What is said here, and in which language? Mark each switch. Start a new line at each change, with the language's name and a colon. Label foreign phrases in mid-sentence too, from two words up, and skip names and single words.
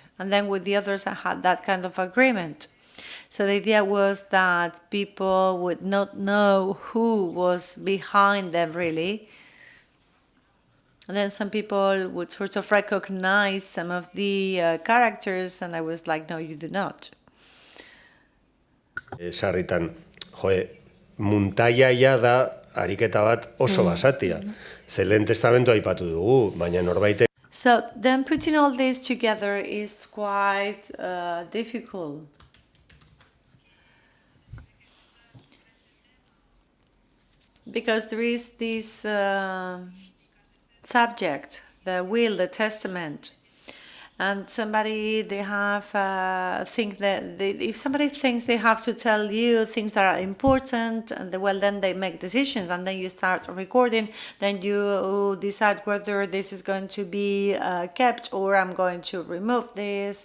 English: And then with the others, I had that kind of agreement. So the idea was that people would not know who was behind them really. And then some people would sort of recognize some of the characters, and I was like, no, you do not.
Basque: Sarritan, muntaiaia da ariketa bat oso basatia. Ze lehen testamentua aipatu dugu, baina norbaite...
English: So then putting all this together is quite difficult. Because there is this... subject, the will, the testament, and somebody they have think that if somebody thinks they have to tell you things that are important, and then they make decisions, and then you start recording, then you decide whether this is going to be kept or I'm going to remove this.